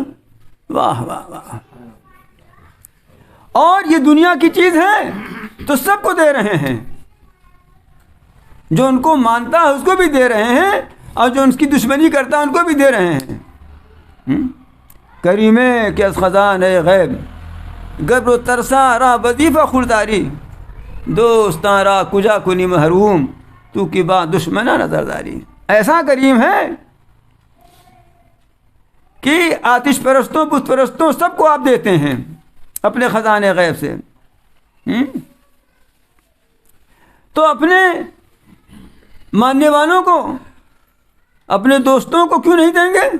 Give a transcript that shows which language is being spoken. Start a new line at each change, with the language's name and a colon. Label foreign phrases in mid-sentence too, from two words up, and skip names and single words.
Urdu: واہ واہ واہ! اور یہ دنیا کی چیز ہے تو سب کو دے رہے ہیں، جو ان کو مانتا ہے اس کو بھی دے رہے ہیں، اور جو ان کی دشمنی کرتا ہے ان کو بھی دے رہے ہیں۔
Persian: کریمے کہ از خزان غیب گبر و ترساں را وظیفہ خورداری، دوستاں را کجا کنی محروم تو کی با دشمنہ نظرداری۔
Urdu: ایسا کریم ہے کہ آتش پرستوں بت پرستوں سب کو آپ دیتے ہیں اپنے خزانے غیب سے۔ تو اپنے ماننے والوں کو، اپنے دوستوں کو کیوں نہیں دیں گے؟